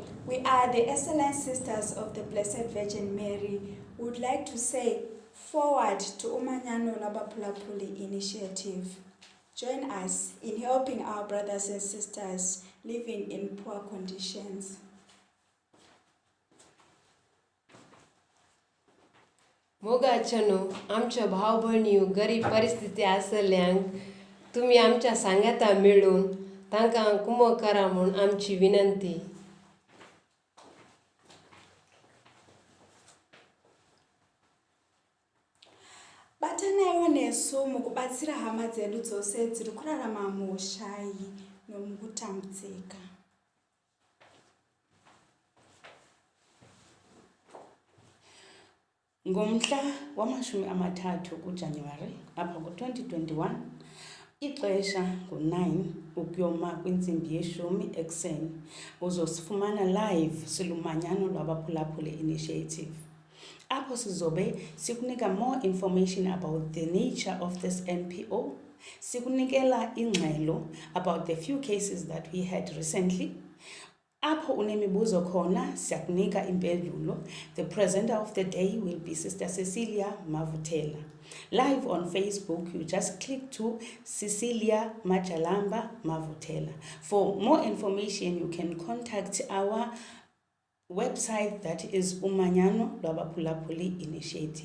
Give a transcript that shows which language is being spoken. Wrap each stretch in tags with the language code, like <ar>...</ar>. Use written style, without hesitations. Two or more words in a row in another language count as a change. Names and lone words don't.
<en>We are the Excellent Sisters of the Blessed Virgin Mary. We would like to say forward to Umanyano Lwabaphulaphuli initiative. Join us in helping our brothers and sisters living in poor conditions.</en> <kok>मोगाचनो आमच्या भाव भयणीयो गरीब परिस्थिती आसल्यांक तुम्ही आमच्या सांगाता मिळून तांकां कुमो करा म्हूण आमची विनंती.</kok> <sn>Batanayo nesu mukubatsira hama dzedu dzose dziri kurarama muushayi nomukutambudzika.</sn> <xh>Ngomhla wama-30 kuJanuwari apha ku-2021 ixesha ngo-9 ukuyoma kwintsimbi ye-10 ekuseni uzosifumana live silumanyano lwabaphulaphuli initiative. Apho sizobe sikunika</xh> <en>more information about the nature of this NPO,</en> <xh>sikunikela ingxelo</xh> <en>about the few cases that we had recently.</en> <xh>Apho unemibuzo khona siyakunika impendulo.</xh> <en>The presenter of the day will be Sister Cecilia Mavutela. Live on Facebook, you just click to Cecilia Majalamba Mavutela. For more information, you can contact our website, that is Umanyano Lwabaphulaphuli Initiative.</en>